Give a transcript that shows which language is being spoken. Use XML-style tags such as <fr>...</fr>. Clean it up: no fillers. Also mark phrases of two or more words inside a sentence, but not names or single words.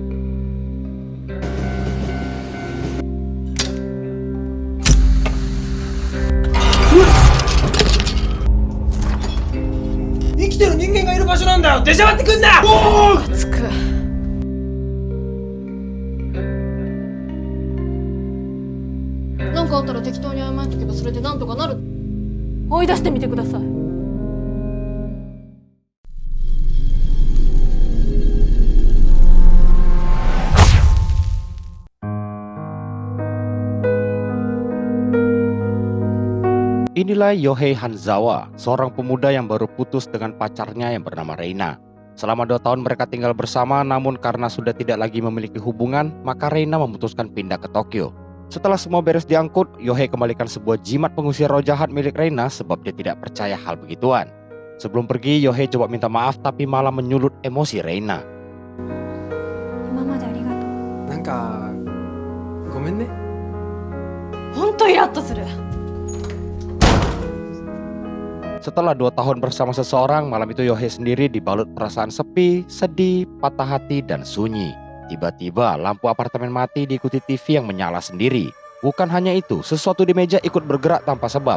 <ja>生きてる人間がいる場所なんだよ。出しゃばってくんな。おお。つく。なんかあったら適当に謝っとけばそれでなんとかなる。追い出してみてください。</ja> <id>Inilah Yohei Hanzawa, seorang pemuda yang baru putus dengan pacarnya yang bernama Reina. Selama 2 tahun mereka tinggal bersama, namun karena sudah tidak lagi memiliki hubungan, maka Reina memutuskan pindah ke Tokyo. Setelah semua beres diangkut, Yohei kembalikan sebuah jimat pengusir roh jahat milik Reina sebab dia tidak percaya hal begituan. Sebelum pergi, Yohei coba minta maaf tapi malah menyulut emosi Reina.</id> <ja>今までありがとう。なんかごめんね。本当イラッとする。</ja> <id>Setelah 2 tahun bersama seseorang, malam itu Yohei sendiri dibalut perasaan sepi, sedih, patah hati, dan sunyi. Tiba-tiba lampu apartemen mati diikuti TV yang menyala sendiri. Bukan hanya itu, sesuatu di meja ikut bergerak tanpa sebab.</id>